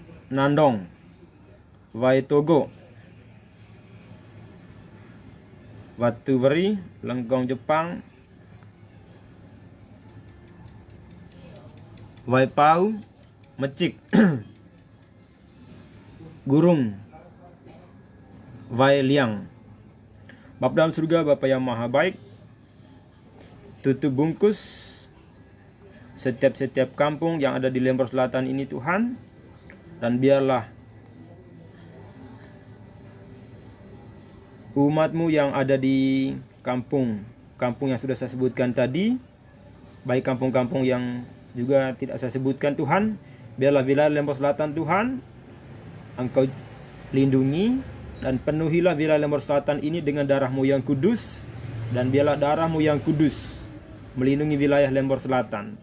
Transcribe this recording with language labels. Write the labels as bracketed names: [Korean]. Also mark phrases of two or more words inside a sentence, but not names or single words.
[Indonesian] Nandong, Waitogo, Watu Beri, Lenggong Jepang, Waipau, Mecik, Gurung, Wailiang. Bapa dalam surga, Bapa yang maha baik, tutup bungkus setiap kampung yang ada di Lembor Selatan ini Tuhan, dan biarlah umat-Mu yang ada di kampung yang sudah saya sebutkan tadi, baik kampung-kampung yang juga tidak saya sebutkan Tuhan, biarlah wilayah Lembor Selatan Tuhan Engkau lindungi dan penuhilah wilayah Lembor Selatan ini dengan darah-Mu yang kudus, dan biarlah darah-Mu yang kudus melindungi wilayah Lembor Selatan.